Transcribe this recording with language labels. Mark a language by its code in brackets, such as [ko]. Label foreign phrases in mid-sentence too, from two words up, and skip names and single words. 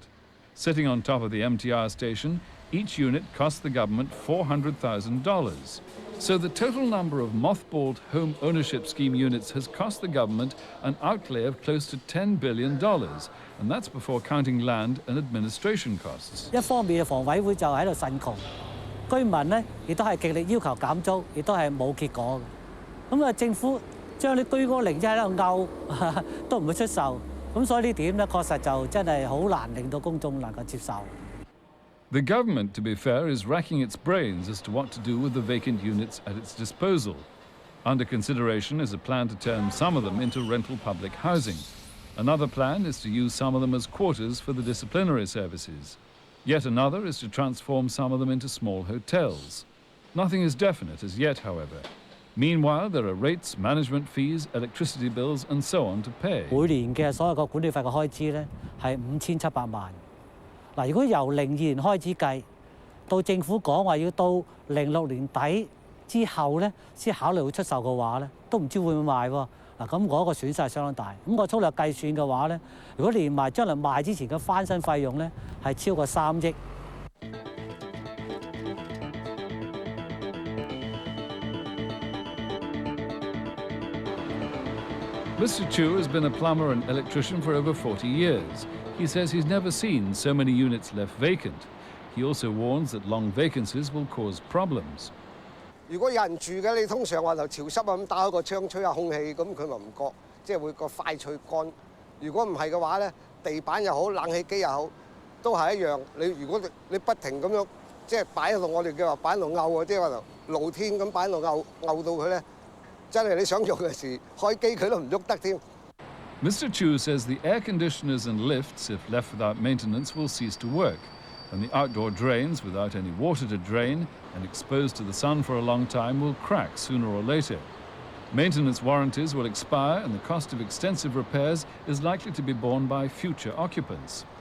[en] Sitting on top of the MTR station, each unit cost the government $400,000. So the total number of mothballed home ownership scheme units has cost the government an outlay of close to $10 billion, and that's before counting land and administration costs. [yue] 一方面，房委會就喺度呻窮，居民咧亦都係極力要求減租，亦都係冇結果嘅。咁啊，政府將啲居屋零一喺度拗，都唔會出售。咁所以呢點咧，確實就真係好難令到公眾能夠接受。 [en] The government, to be fair, is racking its brains as to what to do with the vacant units at its disposal. Under consideration is a plan to turn some of them into rental public housing. Another plan is to use some of them as quarters for the disciplinary services. Yet another is to transform some of them into small hotels. Nothing is definite as yet, however. Meanwhile, there are rates, management fees, electricity bills, and so on to pay. [yue] 每年嘅所有個管理費嘅開支咧係5700萬。嗱，如果由02年開始計，到政府講話要到06年底之後咧，先考慮會出售嘅話咧，都唔知會唔會賣喎。嗱，咁嗰個損失係相當大。咁我粗略計算嘅話咧，如果連埋將來賣之前嘅翻新費用咧，係超過3億。 [en] Mr. Chu has been a plumber and electrician for over 40 years. He says he's never seen so many units left vacant. He also warns that long vacancies will cause problems. [yue] 如果有人住嘅，你通常話就潮濕啊，咁打開個窗吹下空氣，咁佢咪唔覺，即係會個快脆乾。如果唔係嘅話咧，地板又好，冷氣機又好，都係一樣。如果你不停咁樣，即係擺喺度，我哋叫話擺喺度漚啊，即係話露天咁擺喺度漚到佢咧，真係你想用嘅時開機佢都唔喐得添。 [en] Mr. Chu says the air conditioners and lifts, if left without maintenance, will cease to work, and the outdoor drains, without any water to drain and exposed to the sun for a long time, will crack sooner or later. Maintenance warranties will expire, and the cost of extensive repairs is likely to be borne by future occupants.